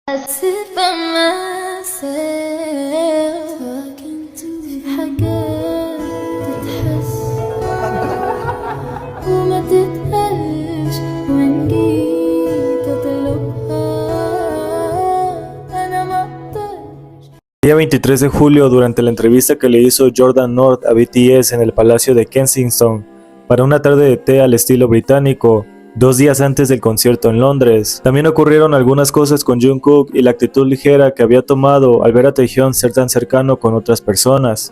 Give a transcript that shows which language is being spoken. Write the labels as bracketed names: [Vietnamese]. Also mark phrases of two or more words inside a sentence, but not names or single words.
[English] sit by myself talking to [Arabic] في حاجات تتحس وما تتقالش وإن جيت أطلبها أنا مقدرش. [Spanish] El día 23 de julio, durante la entrevista que le hizo Jordan North a BTS en el Palacio de Kensington para una tarde de té al estilo británico, 2 días antes del concierto en Londres, también ocurrieron algunas cosas con Jungkook y la actitud ligera que había tomado al ver a Taehyung ser tan cercano con otras personas.